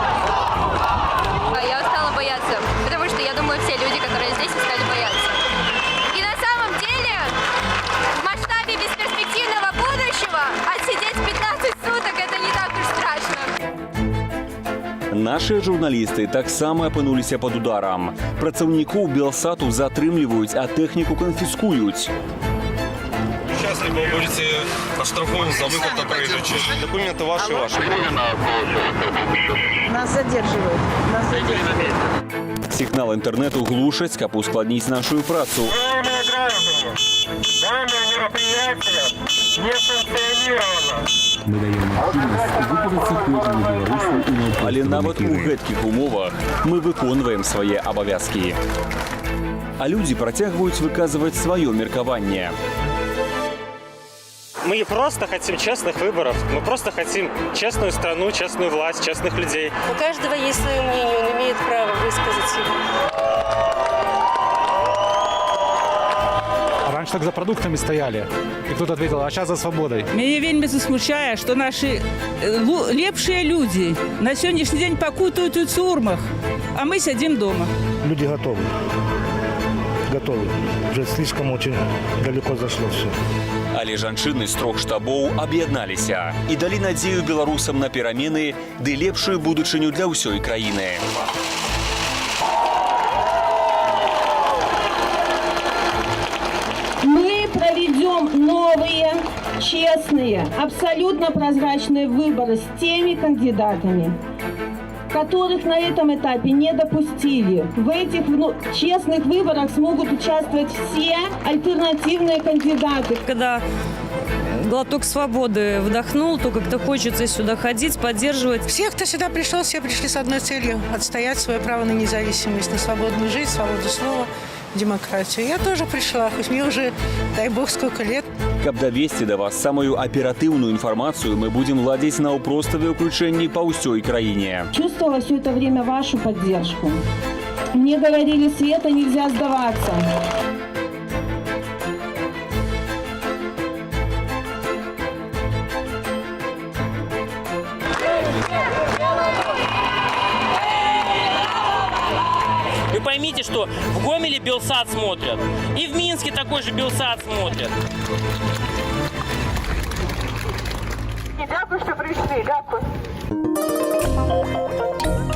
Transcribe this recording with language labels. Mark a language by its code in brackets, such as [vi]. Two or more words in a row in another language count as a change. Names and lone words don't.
[ru] Я устала бояться, потому что я думаю, все люди, которые здесь, устали бояться. И на самом деле, в масштабе бесперспективного будущего отсидеть 15 суток – это не так уж страшно. [be] Наши журналісты таксама апынуліся пад ударам. Працаўнікоў Белсату затрымліваюць, а тэхніку канфіскуюць. [ru] Участников будете оштрафованы за выход на проезжую часть. Документы ваши. Нас задерживают. [be] Сігнал інтэрнэту глушаць, каб ускладніць нашу працу. [ru] Данное мероприятие не санкционировано. [be] Мы даем магчымасць выказацца кожнаму беларусу. Але нават у гэткіх умовах мы выконваем свае абавязкі. А людзі працягваюць выказваць сваё меркаванне. [ru] Мы не просто хотим честных выборов, мы просто хотим честную страну, честную власть, честных людей. У каждого есть свое мнение, он имеет право высказать его. Раньше так за продуктами стояли, и кто-то ответил, а сейчас за свободой. Меня вельми засмущает, что наши лепшие люди на сегодняшний день покутают в тюрьмах, а мы сидим дома. Люди готовы. Уже слишком очень далеко зашло все. [be] Але жанчыны з 3 штабоў аб'ядналіся і далі надзею беларусам на перамены ды лепшую будучыню для ўсёй краіны. [ru] Мы проведем новые, честные, абсолютно прозрачные выборы с теми кандидатами, которых на этом этапе не допустили. В этих честных выборах смогут участвовать все альтернативные кандидаты. Когда глоток свободы вдохнул, то как-то хочется сюда ходить, поддерживать. Все, кто сюда пришел, все пришли с одной целью – отстоять свое право на независимость, на свободную жизнь, свободу слова, демократию. Я тоже пришла, хоть мне уже, дай бог, сколько лет. [be] Каб давесці да вас самую аператыўную інфармацыю, мы будзем ладзіць наўпроставыя ўключэнні па ўсёй краіне. [ru] Чувствовала все это время вашу поддержку. Мне говорили, Света, нельзя сдаваться. Вы поймите, что в Гомеле Белсат смотрят, и в Минске такой же Белсат смотрят. [uk] Дякую, що прийшли. Дякую.